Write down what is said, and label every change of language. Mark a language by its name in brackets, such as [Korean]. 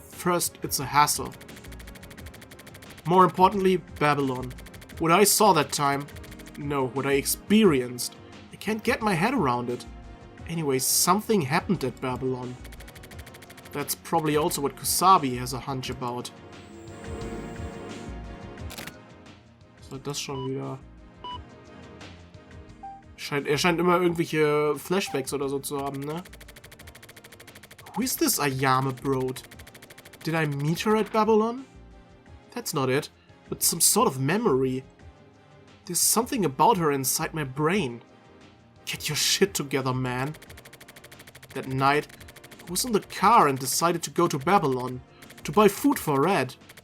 [English] First, it's a hassle. More importantly, Babylon. What I saw that time... No, what I experienced. I can't get my head around it. Anyway, something happened at Babylon. That's probably also what Kusabi has a hunch about. [German] Was soll das schon wieder? Er scheint immer irgendwelche Flashbacks oder so zu haben, ne? [English] Who is this Ayame Broad? Did I meet her at Babylon? That's not it, but some sort of memory. There's something about her inside my brain. Get your shit together, man. That night, I was in the car and decided to go to Babylon, to buy food for Red.